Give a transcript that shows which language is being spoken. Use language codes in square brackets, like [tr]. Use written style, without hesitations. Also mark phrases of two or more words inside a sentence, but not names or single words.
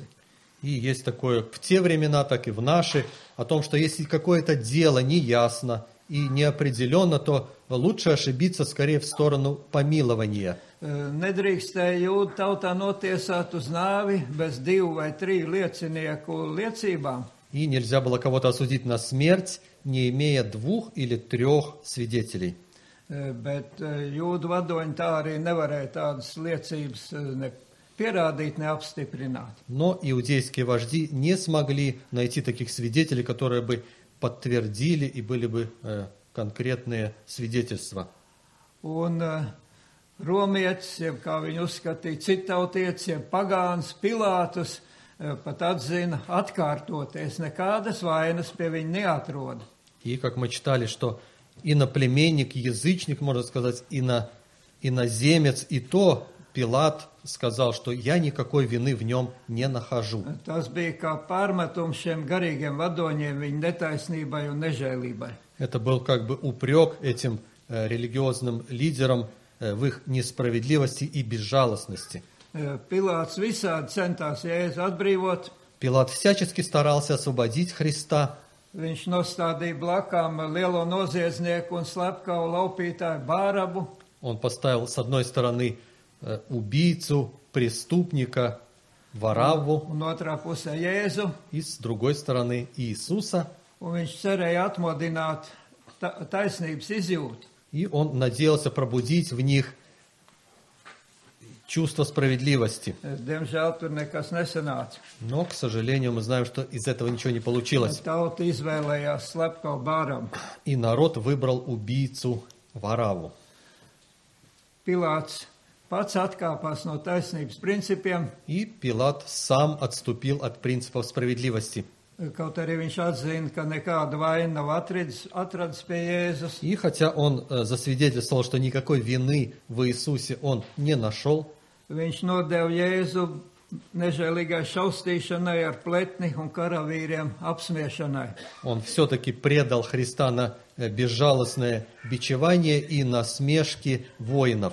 [ru] И есть такое в те времена, так и в наши, о том, что если какое-то дело неясно и неопределенно, то лучше ошибиться скорее в сторону помилования. [lv] Nedrīkstēja jūdu tautā notiesāt uz nāvi bez 2 vai 3 liecinieku liecībām. [ru] И нельзя было кого-то осудить на смерть, не имея 2 или 3 свидетелей. [lv] Bet jūdu vadoņi tā arī nevarēja tādas liecības ne pierādīt, ne apstiprināt. [ru] Но иудейские вожди не смогли найти таких свидетелей, которые бы подтвердили и были бы конкретные свидетельства. [lv] Un romietis, jeb kā viņu uzskatīja, citautietis, jeb pagāns Pilātus, pat atzina atkārtoties, nekādas vainas pie viņa neatrod. [ru] И как мы читали, что иноплеменник, язычник, можно сказать, иноземец, и то Пилат сказал, что я никакой вины в нем не нахожу. [lv] Tas bija kā pārmetums šiem garīgiem vadoņiem viņa netaisnībai un nežēlībai. [ru] Это был как бы упрек этим религиозным лидерам в их несправедливости и безжалостности. [lv] Pilāts visādi centās Jēzu atbrīvot. [ru] Пилат всячески старался освободить Христа. [lv] Viņš nostādīja blakām lielo noziedznieku un slepkavu laupītāju Bārabu. [ru] Он поставил с одной стороны убийцу, преступника, Варавву, [lv] Un otrā pusē Jēzu. [ru] и с другой стороны Иисуса. [lv] Un viņš cerēja atmodināt taisnības izjūtu. [ru] И он надеялся пробудить в них чувство справедливости. [lv] Diemžēl tur nekas nesanāca. [ru] Но, к сожалению, мы знаем, что из этого ничего не получилось. [lv] Tauta izvēlējās slepkavu Bāramu. [ru] И народ выбрал убийцу Вараву. [lv] Pilāts pats atkāpās no taisnības principiem, [ru] И Пилат сам отступил от принципов справедливости. [lv] kaut arī viņš atzina, ka nekāda vaina nav atradis pie Jēzus. [ru] И хотя он засвидетельствовал, что никакой вины в Иисусе он не нашел, [lv] Viņš nodeva Jēzu nežēlīgai šaustīšanai ar pletni un karavīriem apsmiešanai. [ru] он все-таки предал Христа на безжалостное бичевание и насмешки воинов.